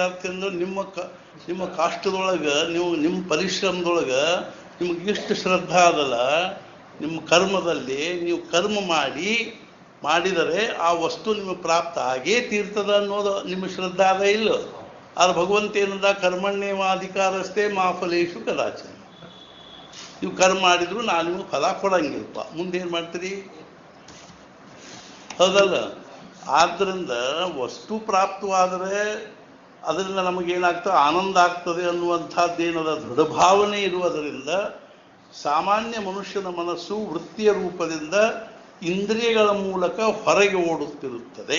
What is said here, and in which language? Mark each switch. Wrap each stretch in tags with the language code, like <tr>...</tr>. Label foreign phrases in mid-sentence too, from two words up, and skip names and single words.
<kn>ಅರ್ಥ ಅಂದ್ರೆ ನಿಮ್ಮ ಕಷ್ಟದೊಳಗೆ, ನಿಮ್ಮ ಪರಿಶ್ರಮದೊಳಗೆ ನಿಮಗೆ ಇಷ್ಟು ಶ್ರದ್ಧಾ ಅದಲ್ಲ, ನಿಮ್ಮ ಕರ್ಮದಲ್ಲಿ ನೀವು ಕರ್ಮ ಮಾಡಿದರೆ ಆ ವಸ್ತು ನಿಮಗೆ ಪ್ರಾಪ್ತ ಆಗೇ ತೀರ್ತದ ಅನ್ನೋದು ನಿಮ್ಮ ಶ್ರದ್ಧಾ ಅದ ಇಲ್ಲ. ಆದ್ರೆ ಭಗವಂತ ಏನಂದ,</kn> <sa>ಕರ್ಮಣ್ಯೇವಾಧಿಕಾರಸ್ಥೆ ಮಾ ಫಲೇಷು ಕದಾಚನ.</sa> <kn>ನೀವು ಕರ್ಮ ಮಾಡಿದ್ರು ನಾನು ನಿಮಗೆ ಫಲ ಕೊಡಂಗಿಲ್ಲಪ್ಪ, ಮುಂದೇನು ಮಾಡ್ತೀರಿ? ಹೌದಲ್ಲ? ಆದ್ದರಿಂದ ವಸ್ತು ಪ್ರಾಪ್ತವಾದರೆ ಅದರಿಂದ ನಮಗೇನಾಗ್ತದೆ, ಆನಂದ ಆಗ್ತದೆ ಅನ್ನುವಂಥದ್ದೇನದ ದೃಢಭಾವನೆ ಇರುವುದರಿಂದ ಸಾಮಾನ್ಯ ಮನುಷ್ಯನ ಮನಸ್ಸು ವೃತ್ತಿಯ ರೂಪದಿಂದ ಇಂದ್ರಿಯಗಳ ಮೂಲಕ ಹೊರಗೆ ಓಡುತ್ತಿರುತ್ತದೆ.</kn>